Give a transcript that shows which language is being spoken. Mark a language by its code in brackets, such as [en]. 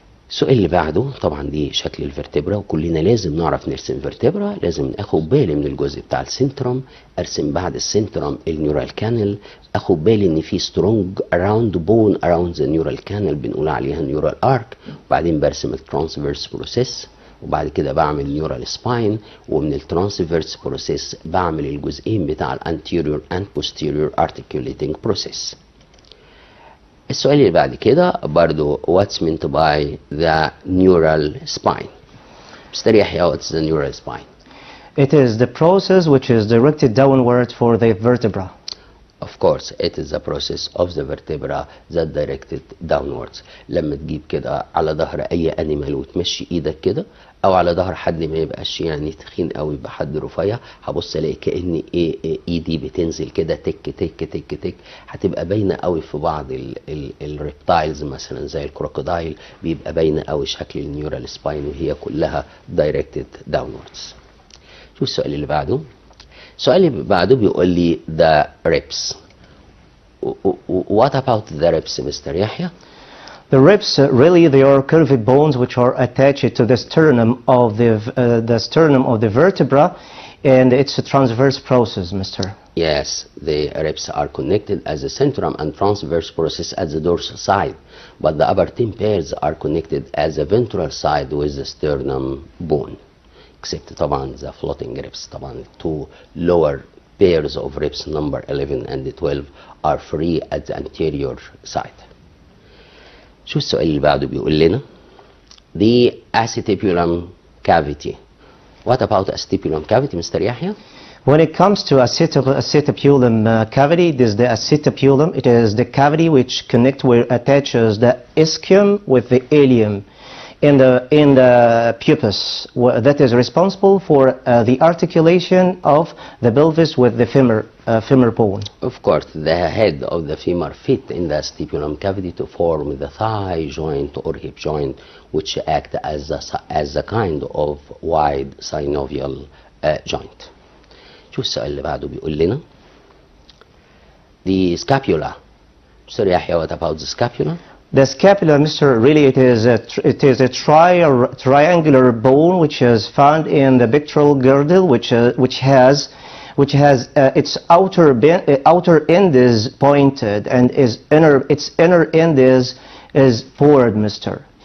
[ar] السؤال اللي بعده طبعا دي شكل الفرتبرا، وكلنا لازم نعرف نرسم فيرتبرا، لازم اخد بالي من الجزء بتاع السنترم، ارسم بعد السنترم النيورال كانال، اخد بالي ان في سترونج اراوند بون اراوند ذا نيورال كانال بنقول عليها نيورال ارك، وبعدين برسم الترانسفيرس بروسيس، وبعد كده بعمل نيورال سباين، ومن الترانسفيرس بروسيس بعمل الجزئين بتاع الانتيريور اند بوستيريور ارتكيوليتنج بروسيس. السؤال اللي بعد كده برضو [en] what's meant by the neural spine. Mr. Yahya, what's the neural spine? It is the process which is directed downward for the vertebra. Of course, it is the process of the vertebra that directed downwards. [ar] لما تجيب كده على ظهر أي أنيمال وتمشي إيدك كده، أو على ظهر حد ما يبقاش يعني تخين قوي، يبقى حد رفيع، هبص ألاقي كأن إيدي بتنزل كده تك تك تك تك، هتبقى باينة قوي في بعض الريبتايلز مثلا زي الكروكودايل، بيبقى باينة قوي شكل النيورال سباين وهي كلها [en] directed downwards. [ar] شوف السؤال اللي بعده. السؤال اللي بعده بيقول لي the ribs. [en] What about the ribs, Mr. Yahya? The ribs, really, they are curved bones which are attached to the sternum of the vertebra, and it's a transverse process, Mr. Yes, the ribs are connected as a centrum and transverse process at the dorsal side, but the upper 10 pairs are connected as a ventral side with the sternum bone. Except [ar] طبعا [en] the floating ribs. طبعا two lower pairs of ribs number 11 and 12 are free at the anterior side. [ar] شو السؤال اللي بعده بيقول لنا the acetipulum cavity. [en] What about acetipulum cavity, Mr. Yahya? When it comes to acetipulum cavity, it is the acetipulum. It is the cavity which attaches the ischium with the ilium in the pubis, that is responsible for the articulation of the pelvis with the femur bone. Of course, the head of the femur fit in the acetipulum cavity to form the thigh joint or hip joint, which act as a kind of wide synovial joint. [ar] شو السؤال اللي بعده بيقول لنا the scapula. [en] Mr. Yahya, what about the scapula? The scapula, Mr. Really, it is a triangular bone which is found in the pectoral girdle, which has its outer end is pointed and its inner end is forward, Mr.